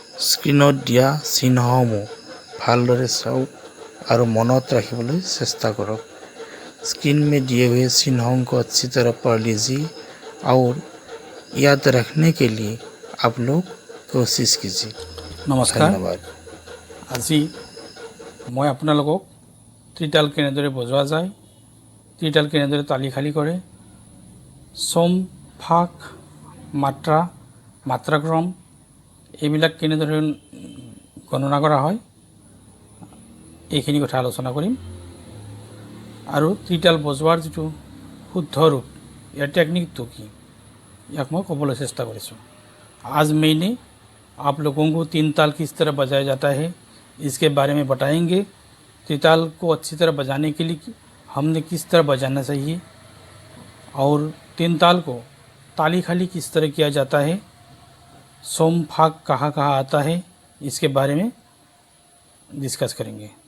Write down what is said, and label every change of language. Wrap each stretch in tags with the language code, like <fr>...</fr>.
<as>স্ক্ৰীনত দিয়া চিহ্নসমূহ ভালদৰে চাওক আৰু মনত ৰাখিবলৈ চেষ্টা কৰক।</as> <hi>स्क्रीन में दिए हुए चिन्हों को अच्छी तरह पढ़ लीजिए और याद रखने के लिए आप लोग कोशिश कीजिए।</hi> <as>নমস্কাৰ। ধন্যবাদ। আজি মই আপোনালোকক ত্ৰিতাল কেনেদৰে বজোৱা যায়, ত্ৰিতাল কেনেদৰে তালি খালি কৰে, চম, ফাক, মাত্ৰা, মাত্ৰাক্ৰম এইবিলাক কেনেদৰে গণনা কৰা হয় এইখিনি কথা আলোচনা কৰিম। আৰু ত্ৰিতাল বজোৱাৰ যিটো শুদ্ধ ৰূপ, ইয়াৰ টেকনিকটো কি, ইয়াক মই ক'বলৈ চেষ্টা কৰিছোঁ।</as> <hi>आज मैंने आप लोगों को तीन ताल किस तरह बजाया जाता है इसके बारे में बताएंगे। त्रिताल को अच्छी तरह बजाने के लिए हमने किस तरह बजाना चाहिए और तीन ताल को ताली खाली किस तरह किया जाता है, सोम फाक कहाँ कहाँ आता है, इसके बारे में डिस्कस करेंगे।</hi>